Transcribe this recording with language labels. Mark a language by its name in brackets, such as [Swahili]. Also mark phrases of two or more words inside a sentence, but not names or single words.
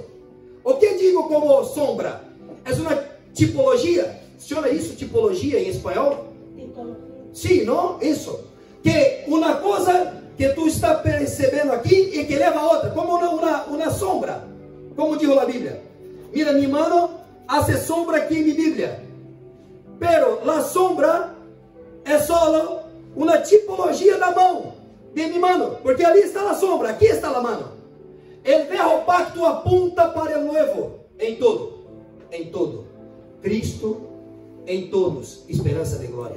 [Portuguese] O que digo como sombra? É uma tipologia. Chama isso tipologia em espanhol? Sim, não? Isso. Que uma coisa que tu está percebendo aqui e que leva a outra, como uma sombra, como diz a Bíblia. [Spanish] Mira, mi mano hace sombra [Portuguese] aqui em minha Bíblia, [Spanish] pero la sombra [Portuguese] é só uma tipologia da mão [Spanish] de mi mano, [Portuguese] porque ali está a sombra, aqui está a mano. O velho pacto apunta para o novo, em todo. Cristo em todos, esperança de glória.